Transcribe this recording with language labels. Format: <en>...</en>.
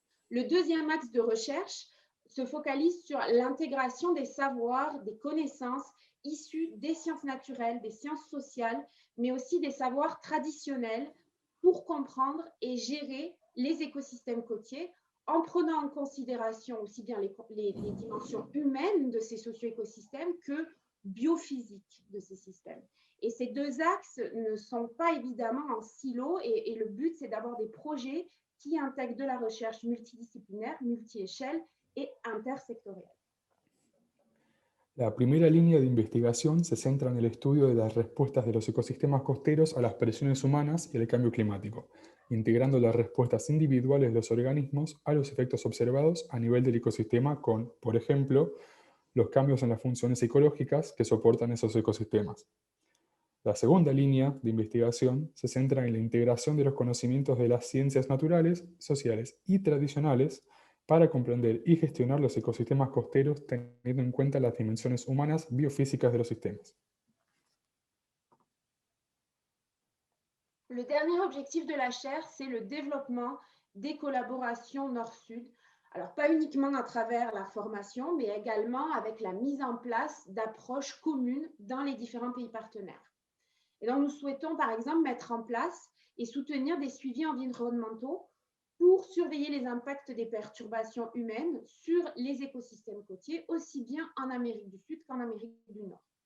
<fr>Le deuxième axe de recherche se focalise sur l'intégration des savoirs, des connaissances issus des sciences naturelles, des sciences sociales, mais aussi des savoirs traditionnels pour comprendre et gérer les écosystèmes côtiers en prenant en considération aussi bien les dimensions humaines de ces socio-écosystèmes que biophysiques de ces systèmes. Et ces deux axes ne sont pas évidemment en silo et le but, c'est d'avoir des projets qui intègrent de la recherche multidisciplinaire, multi-échelle et intersectorielle.</fr> <es>La primera línea de investigación se centra en el estudio de las respuestas de los ecosistemas costeros a las presiones humanas y al cambio climático, integrando las respuestas individuales de los organismos a los efectos observados a nivel del ecosistema con, por ejemplo, los cambios en las funciones ecológicas que soportan esos ecosistemas. La segunda línea de investigación se centra en la integración de los conocimientos de las ciencias naturales, sociales y tradicionales para comprender y gestionar los ecosistemas costeros teniendo en cuenta las dimensiones humanas biofísicas de los sistemas.</es> <fr>Le dernier objectif de la chaire, c'est le développement des collaborations nord-sud. Alors, pas uniquement à travers la formation, mais également avec la mise en place d'approches communes dans les différents pays partenaires. Et donc, nous souhaitons, par exemple, mettre en place et soutenir des suivis environnementaux pour surveiller les impacts des perturbations humaines sur les écosystèmes côtiers, aussi bien en Amérique du Sud qu'en Amérique du Nord.</fr>